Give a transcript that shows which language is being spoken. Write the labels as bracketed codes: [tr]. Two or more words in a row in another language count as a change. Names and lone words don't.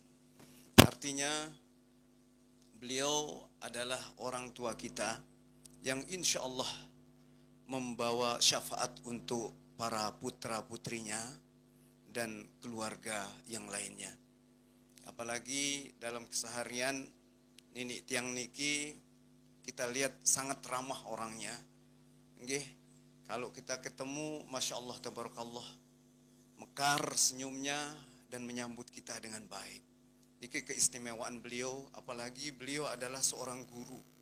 [id] Artinya beliau adalah orang tua kita yang [ar] insya Allah [id] membawa syafaat untuk para putra-putrinya dan keluarga yang lainnya. Apalagi dalam keseharian [ban] Nini tiang niki [id] kita lihat sangat ramah orangnya. Kalau kita ketemu, [ar] Masya Allah, Tabarakallah, [id] mekar senyumnya dan menyambut kita dengan baik. Ini keistimewaan beliau, apalagi beliau adalah seorang guru.